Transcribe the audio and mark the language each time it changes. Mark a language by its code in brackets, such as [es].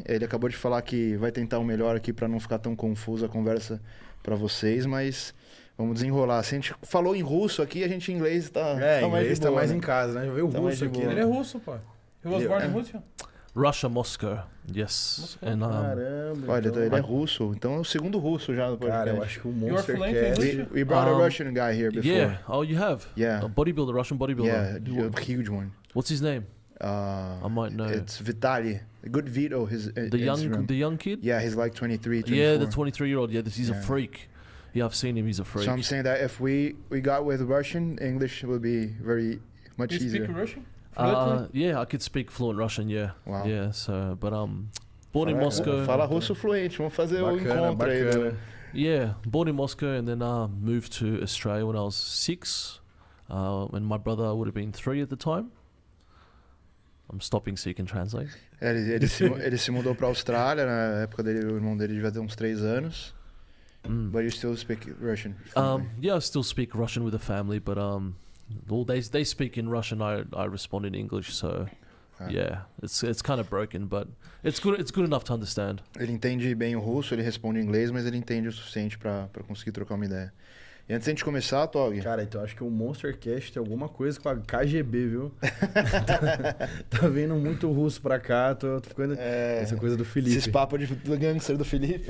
[pt] Ele acabou de falar que vai tentar o melhor aqui para não ficar tão confusa a conversa para vocês, mas vamos desenrolar. Se a gente falou em russo aqui, a gente em inglês tá inglês tá mais em casa, né? Já veio o russo aqui. Ele é russo, pai. [en] He was born in Russia? Russia, Moscow, yes. [pt] Caramba. Olha, então, ele é russo, então é o segundo russo já do podcast. Cara, eu acho que o MONSTERCAST... [en] We brought a Russian guy here before. Yeah, oh you have? Yeah. A bodybuilder, Russian bodybuilder. Yeah, a huge one. What's his name? I might know. It's Vitaly. Good Vito, the young kid? Yeah, he's like 23, 24. Yeah, the 23-year-old. Yeah, he's a freak. Yeah, I've seen him. He's a freak. So I'm saying that if we got with Russian, English will be very much easier. You speak Russian? Yeah, I could speak fluent Russian. Yeah. Wow. Yeah. So, but born in Moscow. [pt] Fala russo fluente. Vamos fazer o encontro aí. Né? [en] Yeah, born in Moscow and then moved to Australia when I was 6. And my brother would have been 3 at the time. I'm stopping so you can translate. Ele se mudou para a Austrália na época dele. O irmão dele devia ter uns 3 anos. But you still speak Russian? Yeah, I still speak Russian with the family, but well, they speak in Russian. I respond in English, so yeah, it's kind of broken, but it's good enough to understand. [pt] Ele entende bem o russo, ele responde em inglês, mas ele entende o suficiente para conseguir trocar uma ideia. E antes de a gente começar, Tog... Cara, então acho que o MONSTERCAST tem alguma coisa com a KGB, viu? tá vindo muito russo pra cá, tô ficando... Essa coisa do Felipe. Esses papos do gangster do Felipe.